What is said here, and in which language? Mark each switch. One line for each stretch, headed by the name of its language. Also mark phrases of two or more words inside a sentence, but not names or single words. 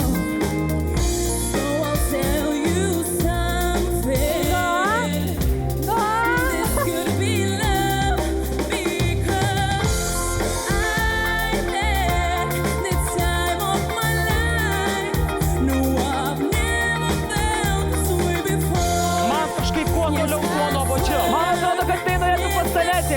English: So I'll tell you something. This could be love because I had the time of my life. No, I've never felt this way before.
Lithuanian: Man kažkaip kuo toliau, tuo nuobodžiau. Man atrodo, kad tai norėtų pastalėti.